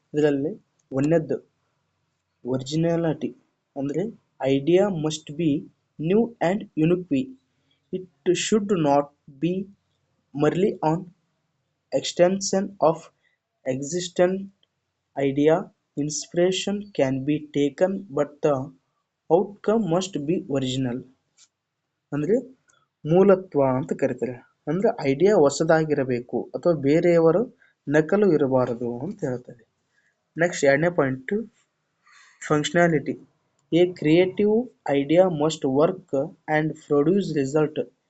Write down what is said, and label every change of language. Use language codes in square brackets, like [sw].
[kn] ಇದರಲ್ಲಿ ಒಂದನೇದ್ದು ಒರಿಜಿನಾಲಿಟಿ, ಅಂದರೆ [en] Idea must be new and unique. It should not be merely an extension of existing idea. Inspiration can be taken but the outcome must be original. [kn] ಅಂದರೆ ಮೂಲತ್ವ ಅಂತ ಕರೀತಾರೆ, ಅಂದರೆ idea ಹೊಸದಾಗಿರಬೇಕು ಅಥವಾ ಬೇರೆಯವರು ನಕಲು ಇರಬಾರದು ಅಂತ ಹೇಳ್ತಾರೆ. ನೆಕ್ಸ್ಟ್ ಎರಡನೇ point functionality. [en] A creative idea must work and produce result.